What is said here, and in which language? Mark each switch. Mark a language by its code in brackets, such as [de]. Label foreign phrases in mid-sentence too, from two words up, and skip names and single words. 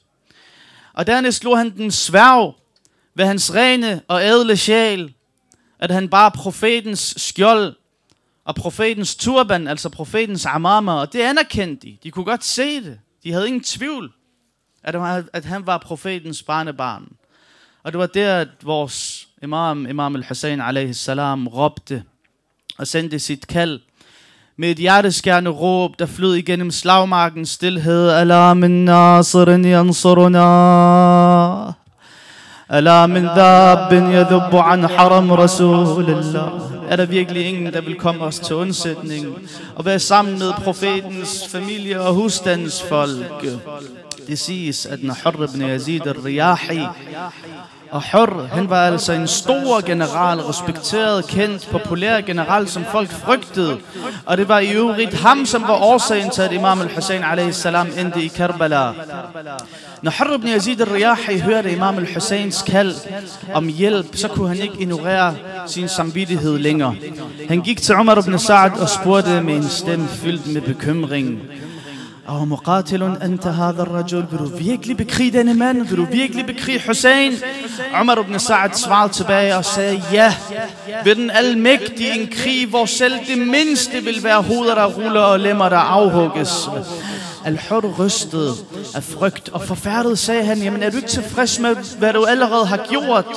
[da] Og dernæst slog han den sværg ved hans rene og ædle sjæl, at han bar profetens skjold og profetens turban, altså profetens amama, og det anerkendte de. De kunne godt se det. De havde ingen tvivl, at han var profetens barnebarn. Og det var der, at vores Imam al-Hussein a.s. råbte og sendte sit kald med et hjerteskærende råb, der flød igennem slagmarkens stilhed. [ar] ألا من ناصر ينصرنا. ألا من ذاب يذب عن حرم رسول الله. [da] Er der virkelig ingen, der vil komme os til undsætning og være sammen med profetens familie og husstandsfolk? Det siges, at når Hurr ibn Yazid al-Riyahi, og Hurr, han var altså en stor general, respekteret, kendt, populær general, som folk frygtede. Og det var i øvrigt ham, som var årsagen til, at Imam al-Hussein a.s. endte i Karbala. Når Hurr ibn Yazid al-Riyahi hørte Imam al-Husseins kald om hjælp, så kunne han ikke ignorere sin samvittighed længere. Han gik til Umar ibn Sa'd og spurgte med en stemme fyldt med bekymring: [ar] "أو مقاتل أنت هذا الرجل?" [da] Vil du virkelig bekrige denne mand? Vil du virkelig bekrige Hussein? Umar ibn Sa'd svarede tilbage og sagde: "Ja, ved den almægtige en krig, hvor selv det mindste vil være hoveder, der ruller og lemmer, der afhugges." Al-Hurr rystede af frygt og forfærdet sagde han: "Jamen, er du ikke tilfreds med, hvad du allerede har gjort?"